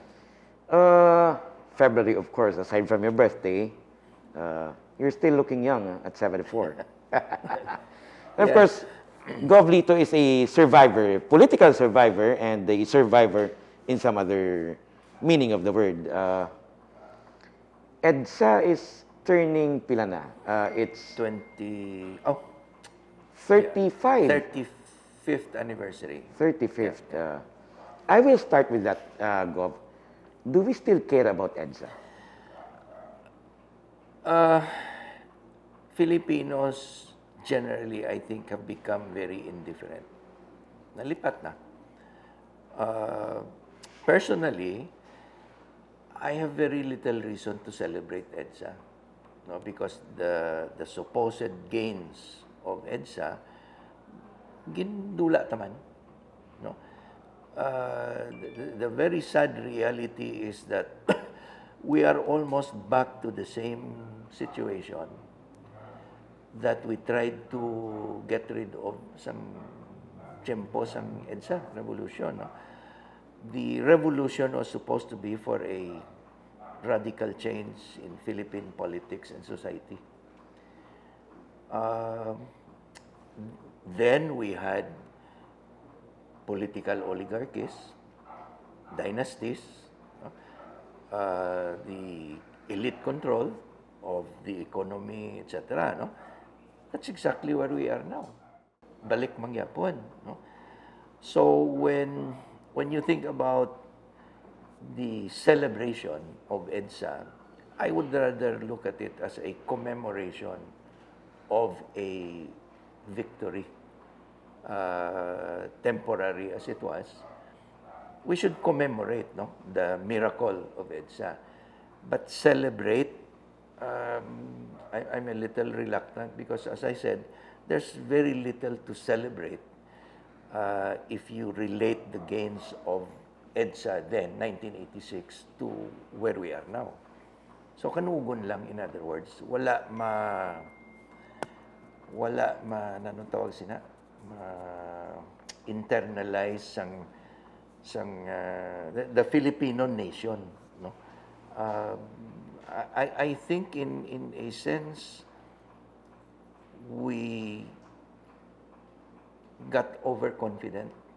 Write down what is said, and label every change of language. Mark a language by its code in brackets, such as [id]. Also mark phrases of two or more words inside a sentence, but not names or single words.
[en] February, of course, aside from your birthday, you're still looking young at 74. And of course, Gov Lito is a survivor, political survivor, and a survivor in some other meaning of the word. EDSA is turning [hil] pila na? [en] It's 35. 35th anniversary. 35th. I will start with that, Gov. Do we still care about EDSA? Filipinos generally, I think, have become very indifferent. [hil] Nalipat na. [en] Personally, I have very little reason to celebrate EDSA, no, because the supposed gains of EDSA [hil] gindula taman, [en] no. The very sad reality is that we are almost back to the same situation that we tried to get rid of some [hil] tiempo sa [en] EDSA revolution, no? The revolution was supposed to be for a radical change in Philippine politics and society. Then we had political oligarchies, dynasties, the elite control of the economy, etc. No? That's exactly where we are now. [hil] Balik mangyapon. No? [en] So when you think about the celebration of EDSA, I would rather look at it as a commemoration of a victory, temporary as it was. We should commemorate, no, the miracle of EDSA, but celebrate. I'm a little reluctant because, as I said, there's very little to celebrate if you relate the gains of EDSA then, 1986, to where we are now. [hil] So kanugon lang, [en] in other words, [hil] wala nanong tawag sina, [en] internalize the Filipino nation, no. I think in a sense we got overconfident.